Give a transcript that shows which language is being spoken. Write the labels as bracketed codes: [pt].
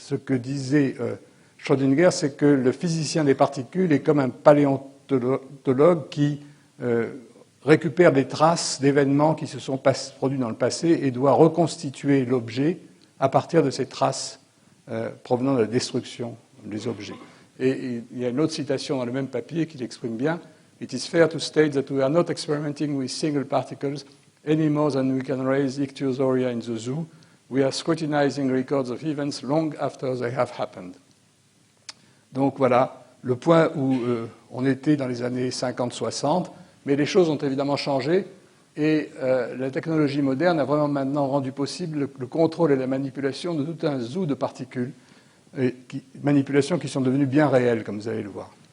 [fr] Ce que disait Schrödinger, c'est que le physicien des particules est comme un paléontologue qui récupère des traces d'événements qui se sont produits dans le passé et doit reconstituer l'objet à partir de ces traces provenant de la destruction des objets. Et il y a une autre citation dans le même papier qui l'exprime bien. [en] « It is fair to state that we are not experimenting with single particles any more than we can raise ichthyosaura in the zoo. We are scrutinizing records of events long after they have happened. [fr] » Donc voilà le point où on était dans les années 50-60, mais les choses ont évidemment changé et la technologie moderne a vraiment maintenant rendu possible le contrôle et la manipulation de tout un zoo de particules, manipulations qui sont devenues bien réelles, comme vous allez le voir.